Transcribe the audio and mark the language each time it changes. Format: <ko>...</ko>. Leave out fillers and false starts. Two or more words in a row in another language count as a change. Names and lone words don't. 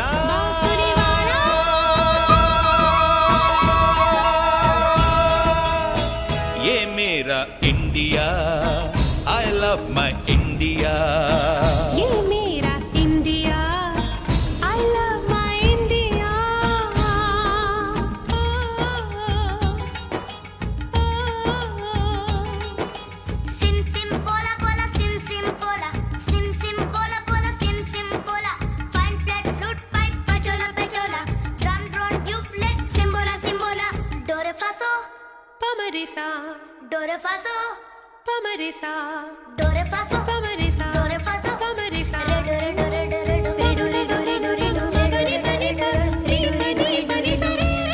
<hi>बांसुरी वाला। ये मेरा इंडिया,</hi> <en>I love my India।</en> <hi>ये मेरा इंडिया,</hi> <en>I love my India। Sim sim bola bola sim sim bola, sim sim bola bola sim sim bola। Fine flat flute pipe pachola pachola, drum drone tubeless simbola simbola। Do re fa so, पमरिसा, do re fa so, पमरिसा, do re fa so, पमरिसा, do re fa so। पमरिसा। Re do re do re do re do re do re do re do re do re do re do re do re do re do re।</en>